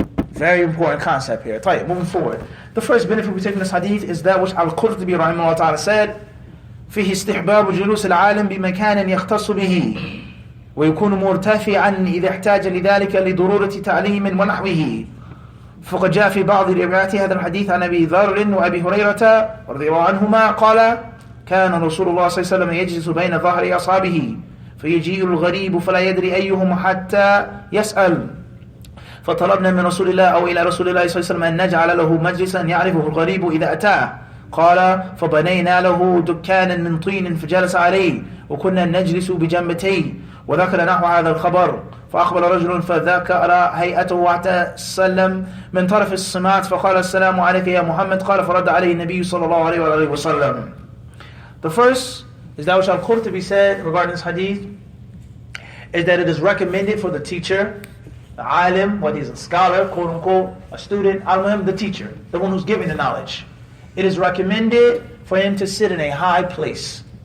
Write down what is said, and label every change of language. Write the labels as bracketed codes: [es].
[en] Very important concept here. Tayyib, moving forward. The first benefit we take from this hadith is that which Al-Qurtubi rahimahullah ta'ala said, [ar] فيه استحباب جلوس العالم بمكان يختص به ويكون مرتفعا إذا احتاج لذلك لضرورة تعليم ونحوه. فقد جاء في بعض روايات هذا الحديث عن أبي ذر وأبي هريرة رضي الله عنهما قال كان رسول الله صلى الله عليه وسلم يجلس بين ظهر أصحابه فيجيء الغريب فلا يدري أيهم حتى يسأل فطلبنا من رسول الله أو إلى رسول الله صلى الله عليه وسلم أن نجعل له مجلسا يعرفه الغريب إذا أتاه. قال فبنينا له دكانا من طين فجلس عليه وكنا نجلس بجنبتيه وذكر نحو هذا الخبر فأقبل رجل فذكر هيئته حتى سلم من طرف السماء فقال السلام عليك يا محمد قال فرد عليه النبي صلى الله عليه وآله وسلم. [en] The first is that which Al-Qurtubi said regarding this hadith is that it is recommended for the teacher, the alim, whether he's a scholar, quote unquote, a student, al-muhim, the teacher, the one who's giving the knowledge. It is recommended for him to sit in a high place.